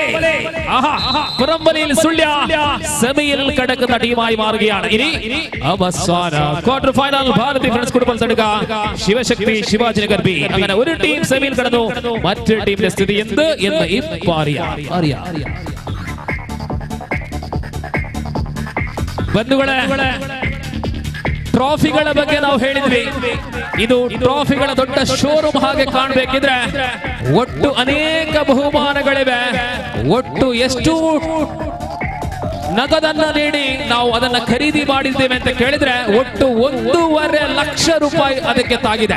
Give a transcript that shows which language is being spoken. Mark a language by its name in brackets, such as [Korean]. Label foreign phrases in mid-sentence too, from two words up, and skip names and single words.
[Malayalam] പുറംവലിയിൽ സുള്യ സെമിയിൽ കടക്കുന്ന ടീമായി മാറുകയാണ്. ഇനി അവസാന ക്വാർട്ടർ ഫൈനൽ ഭാരതി ഫ്രണ്ട്സ് കുടുംബം തടുക ശിവശക്തി ശിവാജിനഗർ ബി. അങ്ങനെ ഒരു ടീം സെമിയിൽ കടന്നു. മറ്റൊരു ടീമിന്റെ സ്ഥിതി എന്ത് എന്ന് ഇപ്പൊ അറിയാം. [Kannada] ಬಂಧುಗಳೇ, ಟ್ರಾಫಿಗಳ ಬಗ್ಗೆ ನಾವು ಹೇಳಿದ್ವಿ. ಇದು ಟ್ರಾಫಿಗಳ ದೊಡ್ಡ ಶೋರೂಮ್ ಹಾಗೆ ಕಾಣಬೇಕಿದ್ರೆ ಒಟ್ಟು ಅನೇಕ ಬಹುಮಾನಗಳಿವೆ. ಒಟ್ಟು ಎಷ್ಟು ನಗದನ್ನ ನೀಡಿ ನಾವು ಅದನ್ನ ಖರೀದಿ ಮಾಡಿದ್ದೇವೆ ಅಂತ ಕೇಳಿದ್ರೆ ಒಟ್ಟು 1.5 ಲಕ್ಷ ರೂಪಾಯಿ ಅದಕ್ಕೆ ತಾಗಿದೆ.